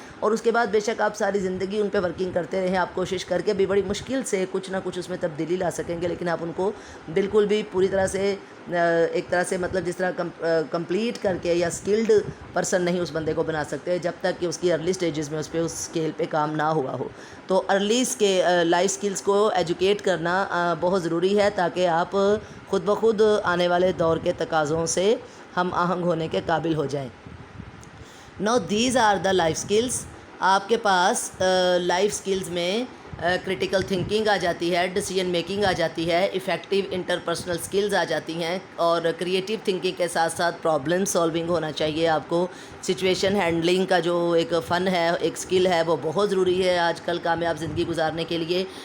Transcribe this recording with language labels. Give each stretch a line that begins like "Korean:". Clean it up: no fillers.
Urdu: اور اس کے بعد بے شک آپ ساری زندگی ان پہ ورکنگ کرتے رہیں، آپ کوشش کر کے بھی بڑی مشکل سے کچھ نہ کچھ اس میں تبدیلی لا سکیں گے، لیکن آپ ان کو بالکل بھی پوری طرح سے ایک طرح سے مطلب جس طرح کمپلیٹ کر کے یا سکلڈ پرسن نہیں اس بندے کو بنا سکتے جب تک کہ اس کی ارلی سٹیجز میں اس پہ اس اسکیل پہ کام نہ ہوا ہو. تو ارلی لائف سکلز کو ایجوکیٹ کرنا بہت ضروری ہے، تاکہ آپ خود بخود آنے والے دور کے تقاضوں سے ہم آہنگ ہونے کے قابل ہو جائیں.
English: Now these are the life skills.
Urdu: آپ کے پاس لائف سکلز میں کرٹیکل تھنکنگ آ جاتی ہے، ڈیسیجن میکنگ آ جاتی ہے، افیکٹو انٹرپرسنل سکلز آ جاتی ہیں، اور کریٹیو تھنکنگ کے ساتھ ساتھ پرابلم سالونگ ہونا چاہیے آپ کو. سچویشن ہینڈلنگ کا جو ایک فن ہے، ایک سکل ہے، وہ بہت ضروری ہے آج کل کامیاب زندگی گزارنے کے لیے.